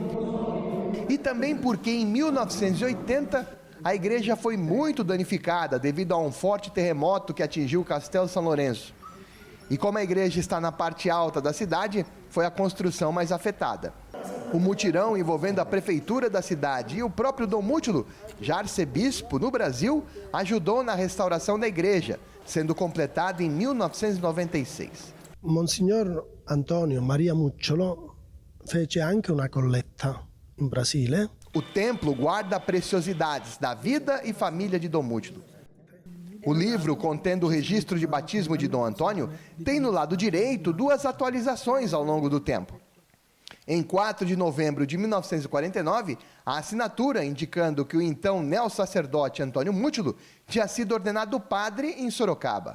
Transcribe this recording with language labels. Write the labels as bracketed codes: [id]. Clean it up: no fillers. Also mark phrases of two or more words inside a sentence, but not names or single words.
[pt] E também porque em 1980 a igreja foi muito danificada devido a um forte terremoto que atingiu Castel São Lourenço. E como a igreja está na parte alta da cidade, foi a construção mais afetada. O mutirão envolvendo a prefeitura da cidade e o próprio Dom Mútulo, já arcebispo no Brasil, ajudou na restauração da igreja, sendo completada em 1996. [it] Monsignor Antonio Maria Mútulo fece anche una colletta in Brasile. [pt] O templo guarda preciosidades da vida e família de Dom Mútulo. O livro, contendo o registro de batismo de Dom Antônio, tem no lado direito duas atualizações ao longo do tempo. Em 4 de novembro de 1949, a assinatura indicando que o então neo-sacerdote Antônio Mútulo tinha sido ordenado padre em Sorocaba.